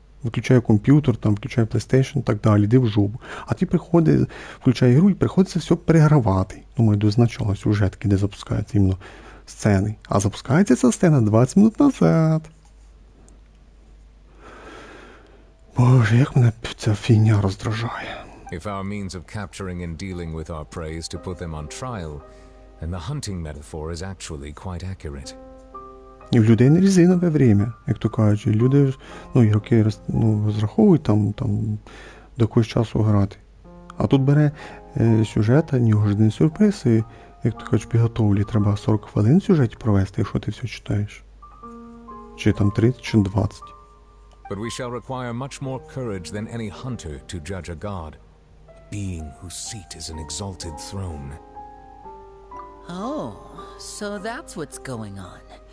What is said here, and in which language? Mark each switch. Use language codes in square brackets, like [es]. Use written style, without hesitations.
[uk] Виключає комп'ютер, там, включає PlayStation і так далі, йди в жопу. А ти приходить, включає ігру і приходиться все перегравати. Думаю, до начала сюжетки, де запускаються іменно сцени. А запускається ця сцена 20 минут назад. Боже, як мене ця фігня роздражає. [en] If our means of capturing and dealing with our prey is to put them on trial, then the hunting metaphor is actually quite accurate. [uk] І в людей не резинове время, як то кажуть. Люди, ігроки розраховують там до якогось часу грати. А тут бере сюжет, неожиданний сюрприз, і, як то кажуть, підготовлі. Треба 40 хвилин в сюжеті провести, якщо ти все читаєш. Чи там 30, чи 20. [en] But we shall require much more courage than any hunter to judge a god, a being whose seat is an exalted throne. Oh, so that's what's going on.